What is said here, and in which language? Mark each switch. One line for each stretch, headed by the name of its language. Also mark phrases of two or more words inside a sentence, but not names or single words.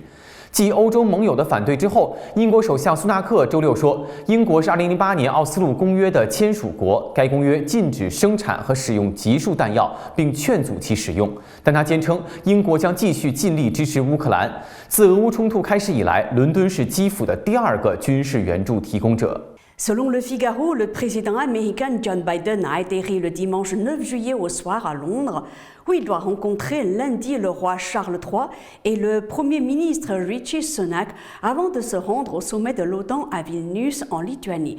Chinese: 继欧洲盟友的反对之后，英国首相苏纳克周六说，英国是2008年奥斯陆公约的签署国，该公约禁止生产和使用集束弹药，并劝阻其使用。但他坚称，英国将继续尽力支持乌克兰。自俄乌冲突开始以来，伦敦是基辅的第2个军事援助提供者。
French: Selon Le Figaro, le président américain John Biden a atterri le dimanche 9 juillet au soir à Londres, où il doit rencontrer lundi le roi Charles III et le Premier ministre Rishi Sunak avant de se rendre au sommet de l'OTAN à Vilnius en Lituanie.